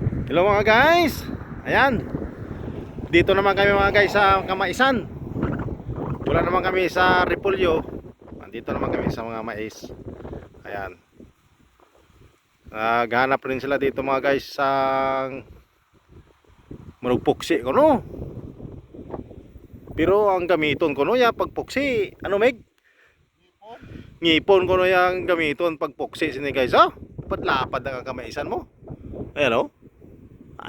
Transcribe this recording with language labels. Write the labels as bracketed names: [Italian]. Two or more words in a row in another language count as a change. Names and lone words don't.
[Filipino] Hello mga guys. Ayan. Dito naman kami mga guys sa Kamaisan. Wala naman kami sa Repolyo. Nandito naman kami sa mga mais. Ayan. Naghanap rin sila dito mga guys sa manugpuksi ko no. [Hiligaynon] Pero ang gamiton ko no ya pagpuksi. [Filipino] Ano meg? [Hiligaynon] Ngipon ko no yang gamiton pagpuksi sini guys. Oh, lapad ang Kamaisan mo. Ayan oh. Ay.